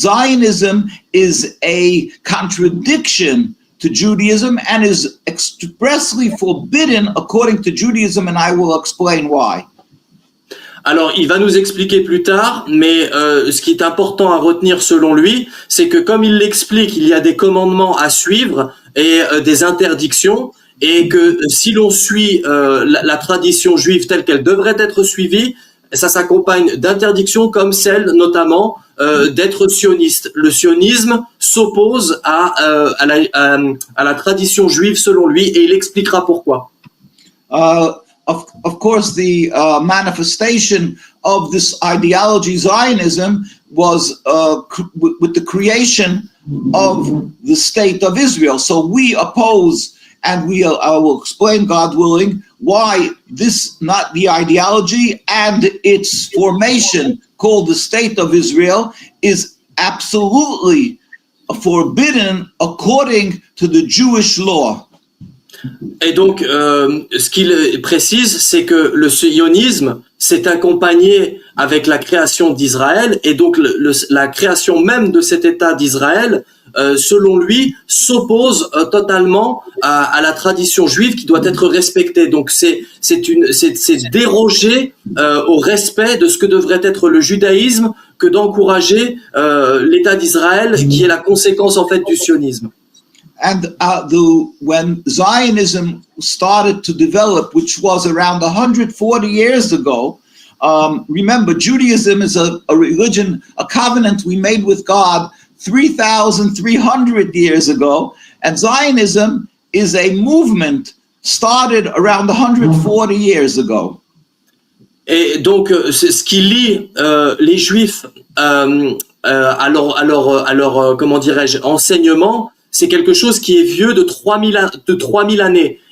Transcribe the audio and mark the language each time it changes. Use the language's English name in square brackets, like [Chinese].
[English] Zionism is a contradiction to Judaism and is expressly forbidden according to Judaism, and I will explain why. [French] Alors, il va nous expliquer plus tard, mais ce qui est important à retenir selon lui, c'est que comme il l'explique, il y a des commandements à suivre et des interdictions, et que si l'on suit la tradition juive telle qu'elle devrait être suivie, ça s'accompagne d'interdictions comme celle notamment d'être sioniste. Le sionisme s'oppose à la tradition juive selon lui, et il expliquera pourquoi. [English] Of course, the manifestation of this ideology, Zionism, was with the creation of the state of Israel. So we oppose, and I will explain, God willing, why this, not the ideology and its formation, called the state of Israel, is absolutely forbidden according to the Jewish law. [French] Et donc, ce qu'il précise, c'est que le sionisme s'est accompagné avec la création d'Israël, et donc la création même de cet État d'Israël, selon lui, s'oppose totalement à la tradition juive qui doit être respectée. Donc, c'est déroger au respect de ce que devrait être le judaïsme que d'encourager l'État d'Israël, qui est la conséquence en fait du sionisme. [English] And when Zionism started to develop, which was around 140 years ago, remember, Judaism is a religion, a covenant we made with God 3,300 years ago, and Zionism is a movement started around 140 years ago. [French] Et donc, c'est ce qui lie les Juifs à leur comment dirais-je, enseignement. C'est quelque chose qui est vieux de 3000 années.